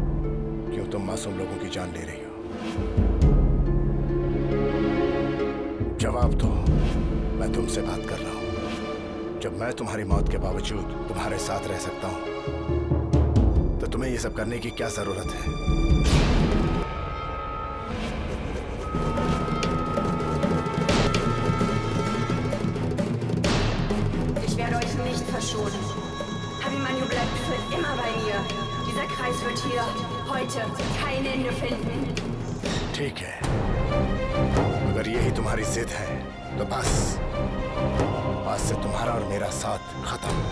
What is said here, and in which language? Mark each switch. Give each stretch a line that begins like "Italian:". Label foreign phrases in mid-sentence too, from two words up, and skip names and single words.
Hindi: क्यों तुम मासूम लोगों की जान ले रही हो? जवाब दो, मैं तुमसे बात कर रहा हूं। जब मैं तुम्हारी मौत के बावजूद तुम्हारे साथ रह सकता हूं, तो तुम्हें ये सब करने की क्या जरूरत है?
German: Ich werde euch nicht verschonen. Abhimanyu bleibt für immer bei mir. Dieser Kreis wird hier heute kein Ende finden.
Hindi: ठीक है, अगर यही तुम्हारी जिद है तो बस आज से तुम्हारा और मेरा साथ खत्म।